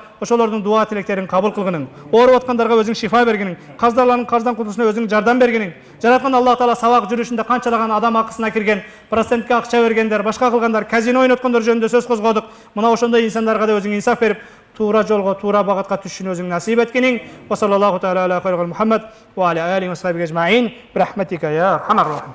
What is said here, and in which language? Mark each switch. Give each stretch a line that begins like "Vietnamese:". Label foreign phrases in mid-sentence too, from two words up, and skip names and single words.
Kyrgyz: Ошолордун дуа тилектерин кабыл кылгынын. Ооруп аткандарга өзүң шифа бергениң. Каздарлардын карздан кутулушуна өзүң жардам бергениң. Жараткан Аллах Таала сабак жүрүшүндө канчалаган адам акысына кирген, процентке акча бергендер, башка кылгандар, казино ойноткондор жөнүндө сөз козгодук. Мына ошондой инсандарга да өзүң инсаф берип, туура жолго, туура багатка түшүшүн өзүң насип эткениң.
Arabic: وصلى الله تعالى على خير محمد وعلى آله وصحبه أجمعين. برحمتك يا أرحم الراحمين.